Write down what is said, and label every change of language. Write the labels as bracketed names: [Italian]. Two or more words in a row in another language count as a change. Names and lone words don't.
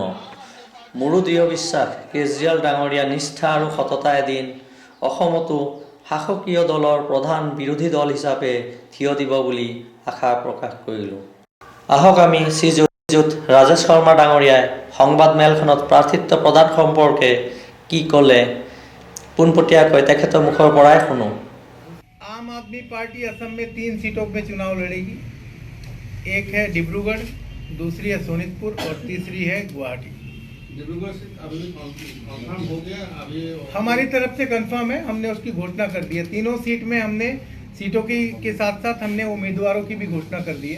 [Assamese] মোৰো দৃঢ় বিশ্বাস কেজৰিৱাল ডাঙৰীয়া নিষ্ঠা আৰু সততা এদিন অসমতো শাসকীয় দলৰ প্ৰধান বিৰোধী দল হিচাপে থিয় দিব বুলি আশা প্ৰকাশ কৰিলোঁ। আহক আমি শ্ৰীযুত ৰাজেশ শৰ্মা ডাঙৰীয়াই সংবাদমেলখনত প্ৰাৰ্থিত্ব প্ৰদান সম্পৰ্কে কি ক'লে পোনপটীয়াকৈ তেখেতৰ মুখৰ পৰাই শুনো। [Hindi] आम आदमी पार्टी असम में 3 सीटों पे चुनाव लड़ेगी। एक है डिब्रूगढ़, दूसरी है सोनितपुर और तीसरी है गुवाहाटी। डिब्रूगढ़ से अभी कंफर्म हो गया? अभी हमारी तरफ से कंफर्म है, हमने उसकी घोषणा कर दी है। तीनों सीट में हमने सीटों की के साथ साथ हमने उम्मीदवारों की भी घोषणा कर दी है।